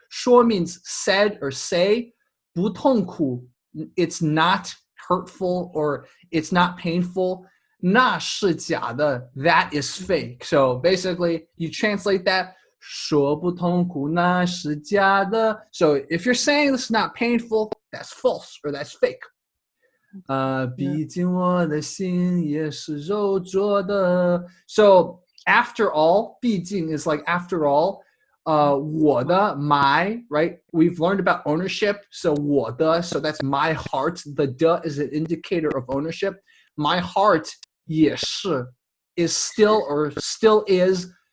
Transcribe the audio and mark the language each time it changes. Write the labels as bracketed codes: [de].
[en] 说 means said or say. [zh] 不痛苦, [en] it's not hurtful or it's not painful. [zh] 那是假的, [en] that is fake. So basically, you translate that, [zh] 说不痛苦那是假的. [en] So if you're saying this is not painful, that's false or that's fake. [zh] 毕竟我的心也是肉做的. [en] So after all, 毕竟 is like after all. 我的, my, right? We've learned about ownership. So 我的, so that's my heart. The de is an indicator of ownership. My heart 也是 is still or still is.